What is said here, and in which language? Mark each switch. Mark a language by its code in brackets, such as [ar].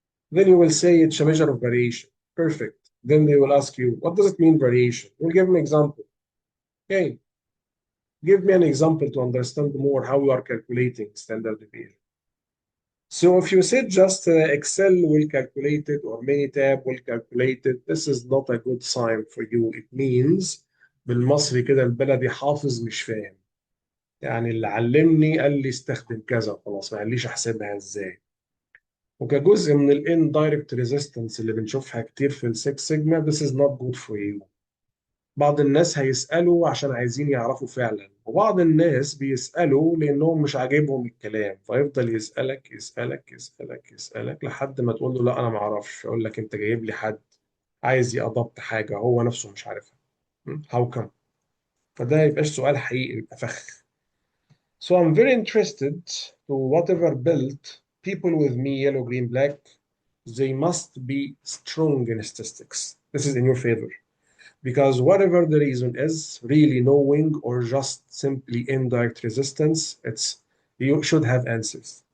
[en] Then you will say it's a measure of variation. Perfect. Then they will ask you, what does it mean, variation? We'll give an example. Okay, give me an example to understand more how you are calculating standard deviation. So if you said just Excel will calculate it or Minitab will calculate it, this is not a good sign for you. It means [ar] بالمصري كده البلدي حافظ مش فاهم. يعني اللي علمني قال لي استخدم كذا خلاص ما قاليش احسبها ازاي. وكجزء من [en] indirect resistance [ar] اللي بنشوفها كتير في السكس سيجما [en] this is not good for you. [ar] بعض الناس هيسألوا عشان عايزين يعرفوا فعلا، وبعض الناس بيسألوا لأنهم مش عاجبهم الكلام، فيفضل يسألك يسألك يسألك يسألك لحد ما تقول له لا أنا ما أعرفش، يقول لك أنت جايب لي حد عايز يأضبط حاجة هو نفسه مش عارفها. [en] How come؟ [ar] فده يبقاش سؤال حقيقي، يبقى فخ. [en] So I'm very interested to whatever built people with me, yellow, green, black, they must be strong in statistics. This is in your favor. because whatever the reason is, really knowing or just simply indirect resistance, it's you should have answers.